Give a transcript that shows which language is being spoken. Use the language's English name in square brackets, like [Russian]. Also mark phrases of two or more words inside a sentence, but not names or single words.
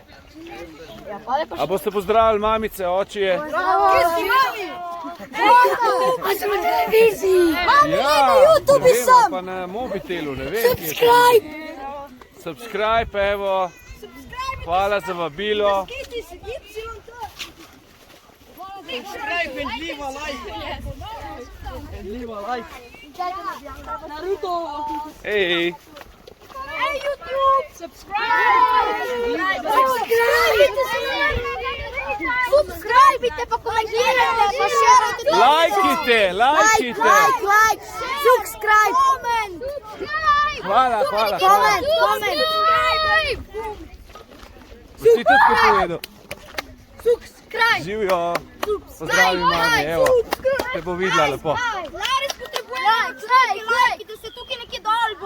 [Slovenian] Ja, pa lepo A boste pozdravili mamice, očije? A sem na televiziji! Ja, ne vem, pa na mobitelu, ne vem. Subscribe, evo. Hvala za vabilo. [English] Subscribe and leave a like. And leave a like. Naruto. [Slovenian] Hej. [English] Hey YouTube! [Slovenian] Subscribite pa komentirajte pa šerajte. Lajkite, lajkite. [English] Like, subscribe. Comment. [Slovenian] Hvala, hvala, hvala. [English] Comment. [Slovenian] Boš ti tudi kaj povedal? [English] Subscribe. [Slovenian] Živjo. Pozdravi mami, evo. Te bo videla lepo. Laris potrebuje like, da se tukaj nekje dol bo.